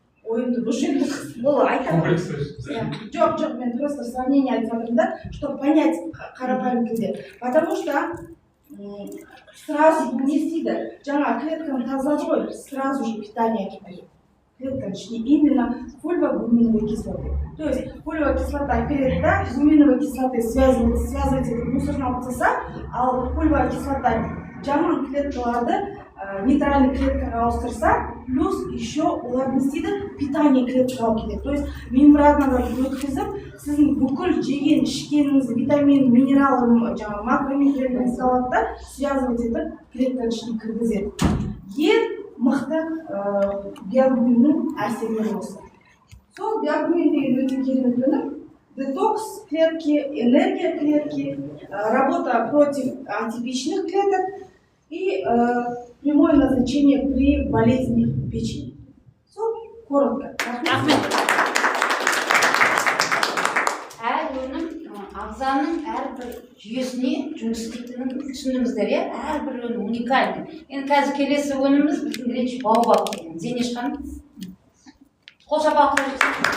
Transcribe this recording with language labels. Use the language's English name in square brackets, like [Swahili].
[Kazakh] Ойымды бұшын бұл айтамын. Жоқ, мен просто сравнение айтып жатырмын да, [Russian] чтобы понять [Kazakh] қарапайым тілде. [Russian] Потому что сразу не істейді. [Kazakh] Жаңа клетканы тазалады ғой, сразу же питание әкеледі. Клетканың ішіне [Russian] именно фолиево-гуминовые кислоты. То есть фолиевая кислота [Kazakh] келеді да, [Russian] гуминовые кислоты связывать [Kazakh] етіп мусордан таса, ал фолиевая кислота жаман клеткаларды нейтральный клеткаға ауыстырса, [Russian] плюс еще [Kazakh] олар не істейді, питание клеткаға келеді. [Russian] То есть [Kazakh] мембранаға өткізіп, сіздің бүкіл жеген, ішкеніңізді, витамин, минерал, макромикроэлементтеріңізді алады да, связывать етіп клетканың ішіне кіргізеді. Ең мықты биогуминнің әсерлері осы. Сол биогумин деген өте керемет өнім. [Russian] Детокс клетки, энергия клетки, работа против атипичных клеток и прямое назначение при болезни печени. [Kazakh] Сол коротко. Әр өнім ағзаның әрбір жүйесіне жұмыс істейтінін түсініңіздер, иә? Әрбір өнім уникальный. Енді қазір келесі өніміміз біздің речь баобаб деген. Зейнеш ханым, қол шапалақ қойыңыздар.